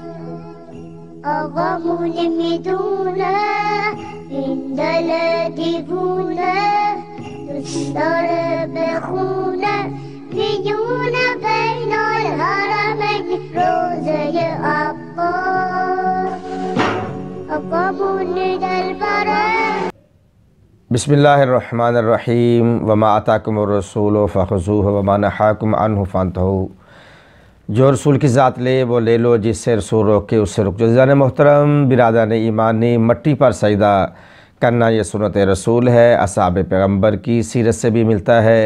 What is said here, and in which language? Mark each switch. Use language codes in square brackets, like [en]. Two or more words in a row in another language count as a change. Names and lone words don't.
[fa] آقامون میدونه این دل دیوونه دوست داره بخونه میونه بین الحرمین روزه عباس آقامون دل بره. [ar] بسم اللہ الرحمن الرحیم وما آتاکم الرسول فخذوہ وما نہاکم عنہ فانتہوا، [ur] جو رسول کی ذات لے وہ لے لو، جس سے رسول روکے اس سے رک جاؤ۔ عزیزان محترم، برادران ایمانی، مٹی پر سجدہ کرنا یہ سنت رسول ہے، اصحاب پیغمبر کی سیرت سے بھی ملتا ہے۔